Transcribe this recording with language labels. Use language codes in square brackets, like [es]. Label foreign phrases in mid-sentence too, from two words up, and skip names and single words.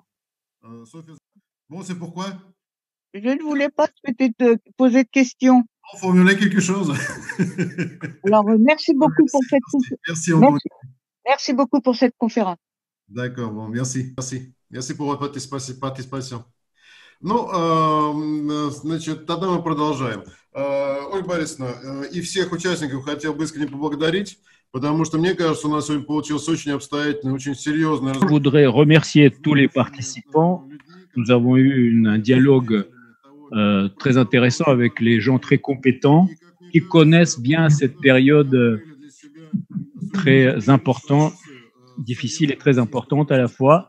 [fr] Bon, c'est pourquoi? Je ne voulais pas te poser de questions. Formuler quelque chose. Alors, merci beaucoup pour cette conférence. Merci beaucoup pour cette conférence. D'accord, bon, merci. Merci pour votre participation. [ru] Ну, значит, тогда мы продолжаем. Ольга Борисовна, и всех участников хотел бы искренне поблагодарить, потому что, мне кажется, у нас сегодня получился очень обстоятельный, очень серьезный разговор. [fr] Je voudrais remercier tous les participants. Nous avons eu un dialogue très intéressant avec les gens très compétents qui connaissent bien cette période très importante, difficile et très importante à la fois.